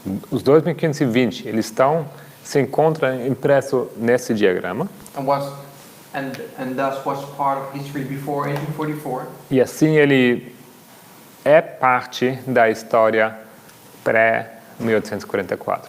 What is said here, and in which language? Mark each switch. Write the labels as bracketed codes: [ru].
[pt] Os 2520 eles se encontram impresso nesse diagrama. [en] And thus was part of history before 1844. [pt] E assim ele é parte da história pré-1844.